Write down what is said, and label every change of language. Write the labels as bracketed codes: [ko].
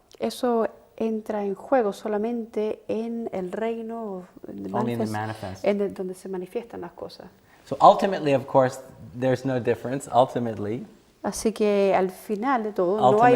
[es] eso entra en juego solamente en el reino de [en] Only in the manifest, manifest. [es] donde se manifiestan las cosas. [en] So ultimately, of course, there's no difference. Ultimately, [es] Así que al final de todo no hay,